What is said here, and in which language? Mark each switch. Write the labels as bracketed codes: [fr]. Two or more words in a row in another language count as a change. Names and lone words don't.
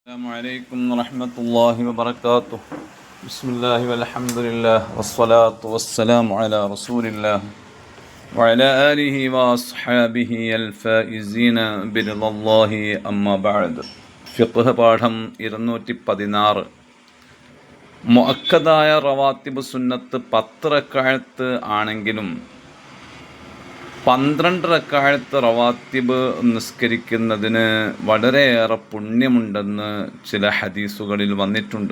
[ar] السلام عليكم ورحمة الله وبركاته. بسم الله والحمد لله والصلاة والسلام على رسول الله وعلى آله وأصحابه الفائزين برضا الله أما بعد. [ml] ഫിഖ്ഹ് പാഠം 216. മുഅക്കദായ റവാത്തിബ് സുന്നത്ത് 10 റക്അത്ത് ആണെങ്കിലും 12 റക്അത്ത് റവാത്തിബ് നിസ്കരിക്കുന്നതിന് വളരെയേറെ പുണ്യമുണ്ടെന്ന് ചില ഹദീസുകളിൽ വന്നിട്ടുണ്ട്.